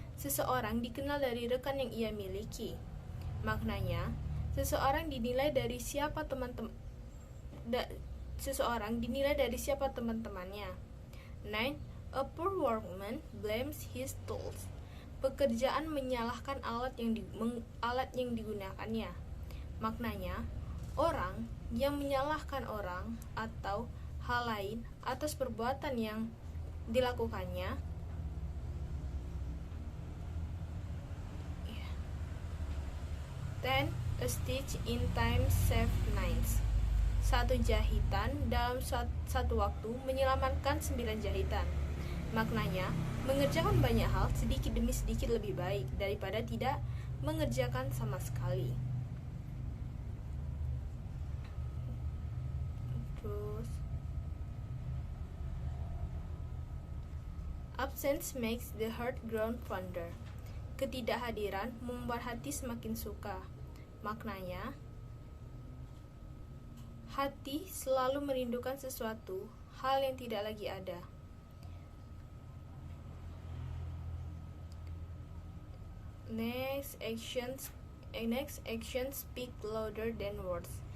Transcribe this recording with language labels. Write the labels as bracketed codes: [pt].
[id] Seseorang dikenal dari rekan yang ia miliki. Maknanya, seseorang dinilai dari siapa teman-temannya. 9. [en] A poor workman blames his tools. [id] Pekerjaan menyalahkan alat yang digunakannya. Maknanya, orang yang menyalahkan orang atau hal lain atas perbuatan yang dilakukannya. [en] 10. A stitch in time saves 9. [id] Satu jahitan dalam satu waktu menyelamatkan 9 jahitan. Maknanya, mengerjakan banyak hal sedikit demi sedikit lebih baik daripada tidak mengerjakan sama sekali. Terus, [en] absence makes the heart grow fonder. [id] Ketidakhadiran membuat hati semakin suka. Maknanya, hati selalu merindukan sesuatu hal yang tidak lagi ada. [en] Next actions speak louder than words.